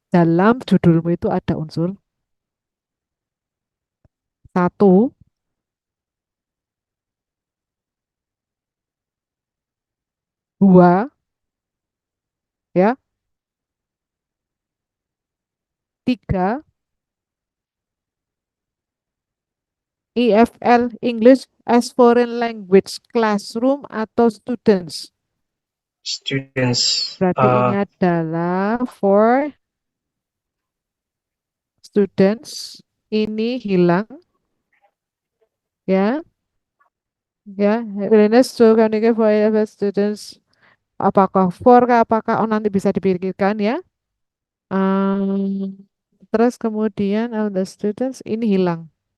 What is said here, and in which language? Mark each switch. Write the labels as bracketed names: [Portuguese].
[Indonesian] Dalam judulmu itu ada unsur satu, dua, ya, tiga, EFL English as Foreign Language Classroom atau Students. [English] Students. [Indonesian] Berarti ini adalah [English] for students. [Indonesian] Ini hilang, ya, ya. [English] Willingness to communicate for EFL students. [Indonesian] Apakah for, apakah oh nanti bisa dipikirkan ya. Um, terus kemudian [English] all the students [Indonesian] ini hilang.